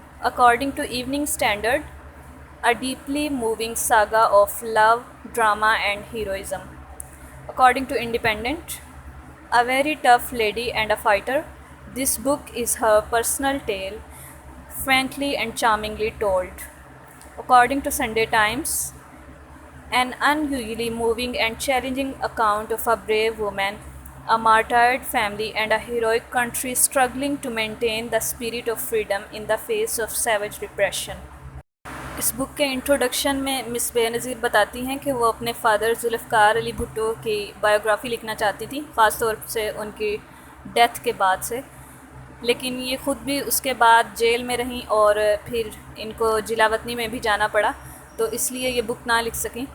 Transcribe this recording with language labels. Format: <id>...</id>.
<en>According to Evening Standard, a deeply moving saga of love, drama and heroism. According to Independent, a very tough lady and a fighter, this book is her personal tale, frankly and charmingly told. According to Sunday Times, an unusually moving and challenging account of a brave woman, a martyred family, and a heroic country struggling to maintain the spirit of freedom in the face of savage repression.</en> <ur>اس بک کے introduction میں مس بے نظیر بتاتی ہیں کہ وہ اپنے father Zulfiqar Ali Bhutto کی biography لکھنا چاہتی تھی، خاص طور سے ان کی ڈیتھ کے بعد سے، لیکن یہ خود بھی اس کے بعد جیل میں رہیں اور پھر ان کو جلا وطنی میں بھی جانا پڑا، تو اس لیے یہ بک نہ لکھ سکیں.</ur>